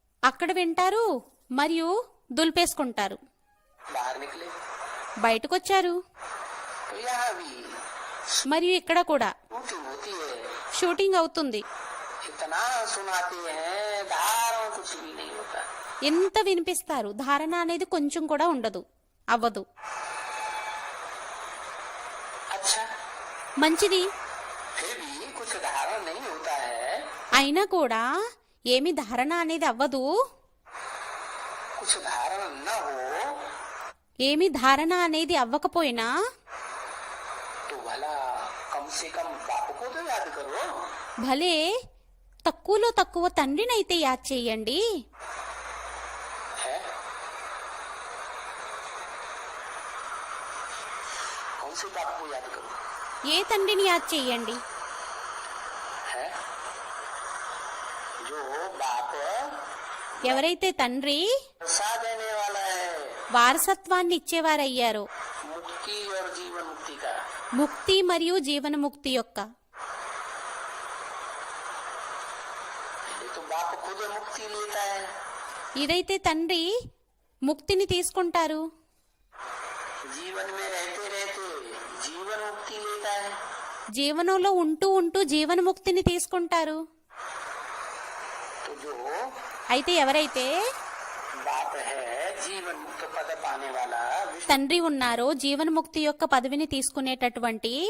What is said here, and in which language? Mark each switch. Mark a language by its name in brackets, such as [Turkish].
[Telugu] అక్కడ వింటారు మరియు దులిపేసుకుంటారు. [Hindi] बाहर निकले [Telugu] బయటకొచ్చారు. [Hindi] तो यहाँ भी [Telugu] మరియు ఇక్కడ కూడా [Hindi] शूटिंग होती है। [Telugu] షూటింగ్ అవుతుంది. [Hindi] इतना सुनाते हैं, धारण कुछ भी नहीं होता। [Telugu] ఎంత వినిపిస్తారు, ధారణ అనేది కొంచెం కూడా ఉండదు, అవ్వదు. [Hindi] अच्छा [Telugu] మంచిది, [Hindi] फिर भी कुछ धारण नहीं होता है, [Telugu] అయినా కూడా ఏమి ధారణ అనేది అవ్వదు. [Hindi] कुछ धारण न हो [Telugu] ఏమి ధారణ అనేది అవ్వకపోయినా [Hindi] तो भला कम से कम बाप को तो याद करो। [Telugu] భలే తక్కువలో తక్కువ తండ్రినైతే యాద్ చేయండి. [Hindi] है कौन से बाप को याद करो? [Telugu] ఏ తండ్రిని యాద్ చేయండి? [Hindi] है जो बाप [Telugu] ఎవరైతే తండ్రి [Hindi] प्रसाद देने वाला है, [Telugu] వారసత్వాన్ని ఇచ్చేవారయ్యారో, [Hindi] मुक्ति और जीवन मुक्ति का। [Telugu] ముక్తి మరియు జీవనముక్తి యొక్క. [Hindi] ये तो बाप खुद मुक्ति लेता है, [Telugu] ఇదైతే తండ్రి ముక్తిని తీసుకుంటారు. [Hindi] जीवन में रहते रहते जीवन मुक्ति लेता है। [Telugu] జీవనంలో ఉంటూ ఉంటూ జీవనముక్తిని తీసుకుంటారు. [Hindi] तो जो [Telugu] అయితే ఎవరైతే [Hindi] बाप है जीवन मुक्त पद पाने वाला विश्व [Telugu] తండ్రి ఉన్నారు జీవన్ముక్తి యొక్క పదవిని తీసుకునేటటువంటి